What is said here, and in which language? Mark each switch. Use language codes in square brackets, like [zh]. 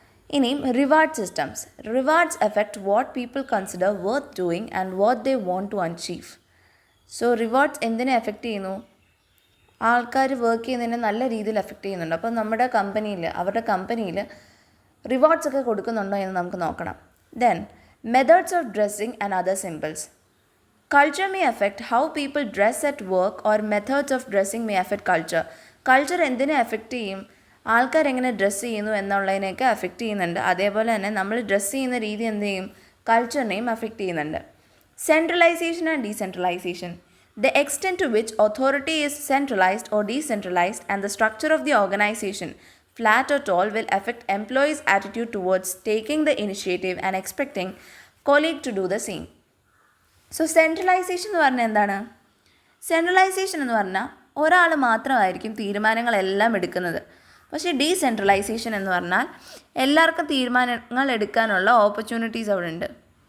[en] ഇനിയും reward systems. Rewards affect what people consider worth doing and what they want to achieve. [ml] So rewards എന്തിനെ effect ചെയ്യുന്നു? ആൾക്കാർ work ചെയ്യുന്നതിനെ നല്ല രീതിയിൽ എഫക്റ്റ് ചെയ്യുന്നുണ്ട്. അപ്പോൾ നമ്മുടെ അവരുടെ കമ്പനിയിൽ റിവാർഡ്സ് ഒക്കെ കൊടുക്കുന്നുണ്ടോ എന്ന് നമുക്ക് നോക്കണം. [en] Then methods of dressing and other symbols. Culture may affect how people dress at work or methods of dressing may affect culture. [ml] Culture എന്തിനെ എഫക്റ്റ് ചെയ്യും? ആൾക്കാർ എങ്ങനെ ഡ്രസ്സ് ചെയ്യുന്നു എന്നുള്ളതിനെയൊക്കെ എഫക്റ്റ് ചെയ്യുന്നുണ്ട്. അതേപോലെ തന്നെ നമ്മൾ ഡ്രസ്സ് ചെയ്യുന്ന രീതി എന്ത് ചെയ്യും? കൾച്ചറിനെയും എഫക്റ്റ് ചെയ്യുന്നുണ്ട്. Centralisation and decentralisation. [en] The extent to which authority is centralized or decentralized and the structure of the organization, flat or tall, will affect employees' attitude towards taking the initiative and expecting colleague to do the same. [ml] So centralisation എന്ന് പറഞ്ഞാൽ എന്താണ്? Centralisation എന്ന് പറഞ്ഞാൽ ഒരാൾ മാത്രമായിരിക്കും തീരുമാനങ്ങളെല്ലാം എടുക്കുന്നത്. പക്ഷേ decentralisation എന്ന് പറഞ്ഞാൽ എല്ലാവർക്കും തീരുമാനങ്ങൾ എടുക്കാനുള്ള ഓപ്പർച്യൂണിറ്റീസ് അവിടെ ഉണ്ട്.